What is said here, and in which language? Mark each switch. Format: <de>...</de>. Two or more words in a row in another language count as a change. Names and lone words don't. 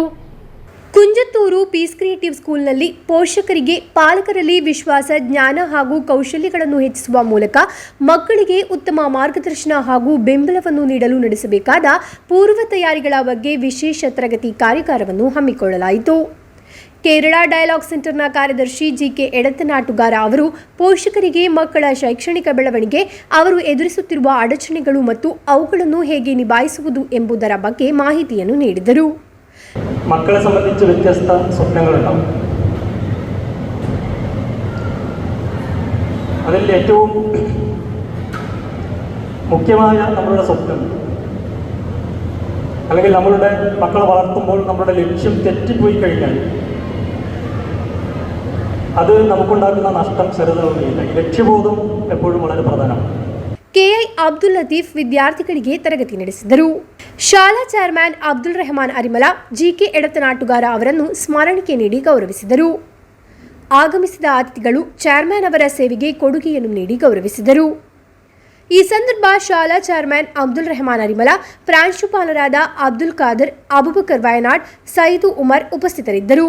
<kn>ಕುಂಜತ್ತೂರು ಪೀಸ್ ಕ್ರಿಯೇಟಿವ್ ಸ್ಕೂಲ್ನಲ್ಲಿ ಪೋಷಕರಿಗೆ ಪಾಲಕರಲ್ಲಿ ವಿಶ್ವಾಸ, ಜ್ಞಾನ ಹಾಗೂ ಕೌಶಲ್ಯಗಳನ್ನು ಹೆಚ್ಚಿಸುವ ಮೂಲಕ ಮಕ್ಕಳಿಗೆ ಉತ್ತಮ ಮಾರ್ಗದರ್ಶನ ಹಾಗೂ ಬೆಂಬಲವನ್ನು ನೀಡಲು ನಡೆಸಬೇಕಾದ ಪೂರ್ವ ತಯಾರಿಗಳ ಬಗ್ಗೆ ವಿಶೇಷ ತರಗತಿ ಕಾರ್ಯಾಗಾರವನ್ನು ಹಮ್ಮಿಕೊಳ್ಳಲಾಯಿತು. ಕೇರಳ ಡಯಲಾಗ್ ಸೆಂಟರ್ನ ಕಾರ್ಯದರ್ಶಿ GK ಎಡತನಾಟುಗಾರ ಅವರು ಪೋಷಕರಿಗೆ ಮಕ್ಕಳ ಶೈಕ್ಷಣಿಕ ಬೆಳವಣಿಗೆ, ಅವರು ಎದುರಿಸುತ್ತಿರುವ ಅಡಚಣೆಗಳು ಮತ್ತು ಅವುಗಳನ್ನು ಹೇಗೆ ನಿಭಾಯಿಸುವುದು ಎಂಬುದರ ಬಗ್ಗೆ ಮಾಹಿತಿಯನ್ನು ನೀಡಿದರು.</kn> <ml>മക്കളെ സംബന്ധിച്ച് വ്യത്യസ്ത സ്വപ്നങ്ങളുണ്ടാവും. അതിൽ ഏറ്റവും മുഖ്യമായ നമ്മളുടെ സ്വപ്നം, അല്ലെങ്കിൽ നമ്മളുടെ മക്കളെ വളർത്തുമ്പോൾ നമ്മളുടെ ലക്ഷ്യം തെറ്റിപ്പോയി കഴിഞ്ഞാൽ അത് നമുക്കുണ്ടാക്കുന്ന നഷ്ടം ചെറുതാവുകയില്ല. ഈ ലക്ഷ്യബോധം എപ്പോഴും വളരെ പ്രധാനമാണ്.</ml> <kn>KI ಅಬ್ದುಲ್ ಲತೀಫ್ ವಿದ್ಯಾರ್ಥಿಗಳಿಗೆ ತರಗತಿ ನಡೆಸಿದರು. ಶಾಲಾ ಚೇರ್ಮನ್ ಅಬ್ದುಲ್ ರೆಹಮಾನ್ ಅರಿಮಲ GK ಎಡತನಾಟುಗಾರ ಅವರನ್ನು ಸ್ಮರಣಿಕೆ ನೀಡಿ ಗೌರವಿಸಿದರು. ಆಗಮಿಸಿದ ಅತಿಥಿಗಳು ಚೇರ್ಮನ್ ಅವರ ಸೇವೆಗೆ ಕೊಡುಗೆಯನ್ನು ನೀಡಿ ಗೌರವಿಸಿದರು. ಈ ಸಂದರ್ಭ ಶಾಲಾ ಚೇರ್ಮನ್ ಅಬ್ದುಲ್ ರೆಹಮಾನ್ ಅರಿಮಲ, ಪ್ರಾಂಶುಪಾಲರಾದ ಅಬ್ದುಲ್ ಖಾದರ್, ಅಬುಬಕರ್ ವಯನಾಡ್, ಸೈದು ಉಮರ್ ಉಪಸ್ಥಿತರಿದ್ದರು.</kn>